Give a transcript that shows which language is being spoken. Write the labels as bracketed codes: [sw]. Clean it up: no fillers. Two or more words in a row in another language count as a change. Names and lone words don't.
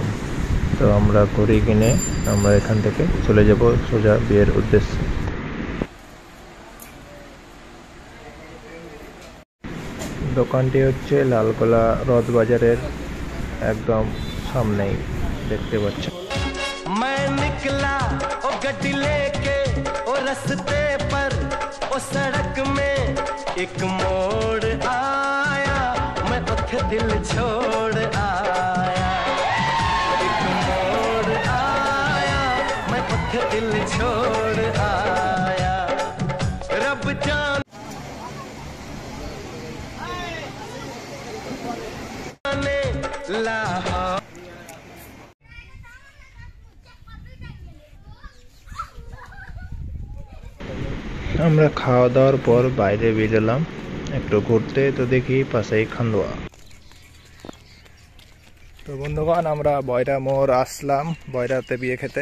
[bn] তো আমরা ঘড়ি কিনে আমরা এখান থেকে চলে যাব সোজা বিয়ের উদ্দেশ্যে। দোকানটি হচ্ছে লালগোলা রথ বাজারের একদম সামনেই, দেখতে পাচ্ছেন। [hi] मैं निकला ओ गड्डी लेके ओ रस्ते पर ओ सड़क में एक मोड़ आया, मैं उठे दिल छोड़ आया। एक मोड़ आया, मैं उठे दिल छोड़ आया। रब जाने लाहौर। [bn] আমরা খাওয়া দাওয়ার পর বাইরে বেরোলাম একটু ঘুরতে, তো দেখি পাশেই খান্দুয়া। তো বন্ধুগণ, আমরা বয়রা মোড় আসলাম বয়রাতে বিয়ে খেতে।